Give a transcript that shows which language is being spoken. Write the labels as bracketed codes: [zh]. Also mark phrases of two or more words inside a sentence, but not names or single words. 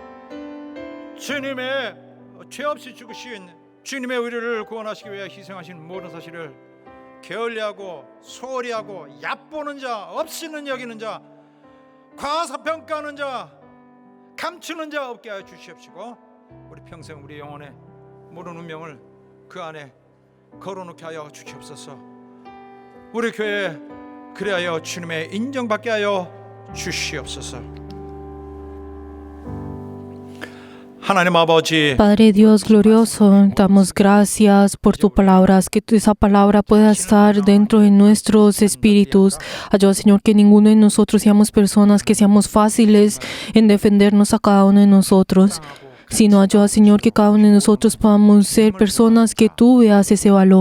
[ko] 주님의 죄 없이 죽으신 주님의 의를 구원하시기 위해 희생하신 모든 사실을 게을리하고 소홀히 하고 얕보는 자, 없이는 여기는 자, 과소평가하는 자, 감추는 자 없게 하여 주시옵시고 우리 평생 우리 영혼의 모든 운명을 그 안에 걸어놓게 하여 주시옵소서. 우리 교회 그리하여 주님의 인정받게 하여 주시옵소서. 하나님 아버지, [es] Padre Dios glorioso, damos gracias por tu palabra, que esa palabra pueda estar dentro de nuestros espíritus. Ayuda, Señor, que ninguno de nosotros seamos personas que seamos fáciles en defendernos a cada uno de nosotros, sino ayuda, Señor, que cada uno de nosotros podamos ser personas que tú veas ese valor.